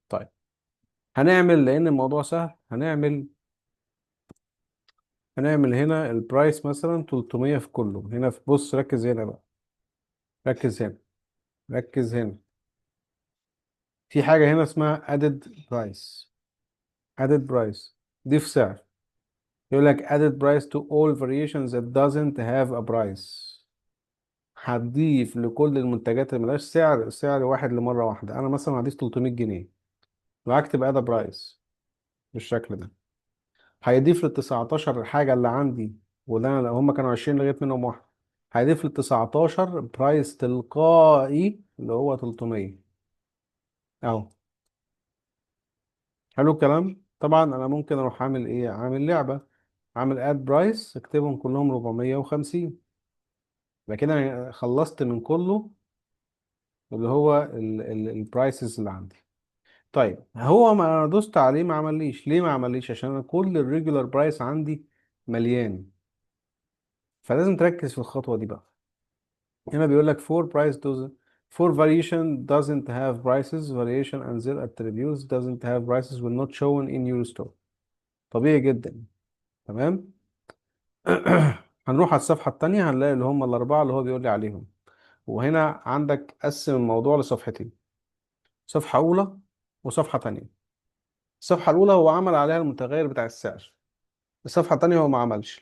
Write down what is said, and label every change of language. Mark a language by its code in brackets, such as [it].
[ar] طيب هنعمل، لان الموضوع سهل، هنعمل هنا البرايس مثلا 300 في كله. هنا في، بص ركز هنا بقى، ركز هنا، ركز هنا. في حاجة هنا اسمها added price. added price، ضيف سعر. يقول لك [en] added price to all variations that doesn't have a price. [ar] هتضيف لكل المنتجات اللي ملهاش سعر، سعر واحد لمرة واحدة. أنا مثلا هضيف 300 جنيه، وهكتب add price بالشكل ده. هيضيف لل 19 حاجة اللي عندي، وده أنا هم كانوا 20 لغاية منهم واحد. هيضيف لل 19 برايس تلقائي اللي هو 300 أهو. حلو الكلام. طبعا أنا ممكن أروح أعمل إيه؟ أعمل لعبة، أعمل اد برايس أكتبهم كلهم 450. يبقى كده أنا خلصت من كله اللي هو البرايسز اللي عندي. طيب هو ما أنا دوست عليه ما عمليش ليه؟ ما عمليش عشان أنا كل الريجولار برايس عندي مليان. فلازم تركز في الخطوة دي بقى. هنا بيقول لك [en] for variation doesn't have prices, variation and their attributes doesn't have prices will not shown in your store. [ar] طبيعي جدا. تمام. هنروح على الصفحة التانية هنلاقي اللي هم الأربعة اللي هو بيقول لي عليهم. وهنا عندك قسم الموضوع لصفحتين، صفحة أولى وصفحة تانية. الصفحة الأولى هو عمل عليها المتغير بتاع السعر. الصفحة التانية هو ما عملش.